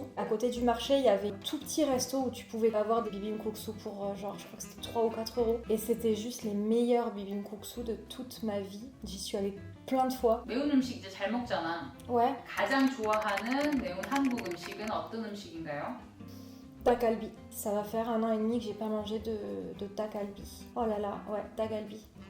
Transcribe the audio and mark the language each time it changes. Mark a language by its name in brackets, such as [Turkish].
[French] À côté du marché, il y avait un tout petit resto où tu pouvais avoir des bibimbap pour genre, je crois que c'était 3 ou 4 euros. Et c'était juste les meilleurs bibimbap de toute ma vie. J'y suis allée plein de fois. [Korean] 매운 음식 이제 잘 먹잖아. [French] Ouais. [Korean] 가장 좋아하는 매운 한국 음식은 어떤 음식인가요? Dagalbi. [French] Ça va faire 1 an et demi que j'ai pas mangé de dagalbi. Oh là là, ouais, dagalbi.